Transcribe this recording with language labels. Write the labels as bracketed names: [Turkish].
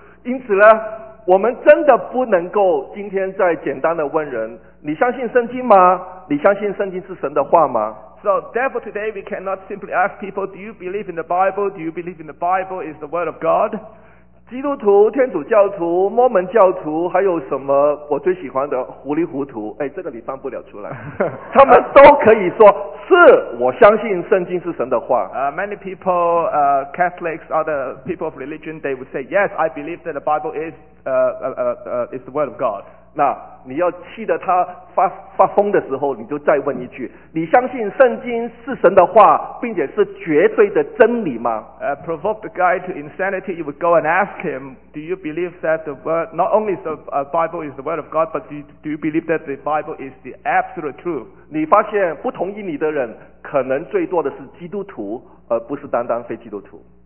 [Chinese] 因此呢，我们真的不能够今天再简单的问人，你相信圣经吗？你相信圣经是神的话吗？ [English] So therefore today we cannot simply ask people, do you believe in the Bible? Do you believe in the Bible is the word of God? [Chinese] 基督徒、天主教徒、摩门教徒，还有什么我最喜欢的糊里糊涂？哎，这个你翻不了出来。他们都可以说是我相信圣经是神的话。 [English] Many people, Catholics, other people of religion, they would say yes, I believe that the Bible is the word of God. [Chinese] 那你要气得他发疯的时候，你就再问一句：你相信圣经是神的话，并且是绝对的真理吗？ [English] Provoke the guy to insanity, you would go and ask him, do you believe that the word, not only the Bible is the word of God, but do you believe that the Bible is the absolute truth? [Chinese] 你发现不同意你的人，可能最多的是基督徒，而不是单单非基督徒。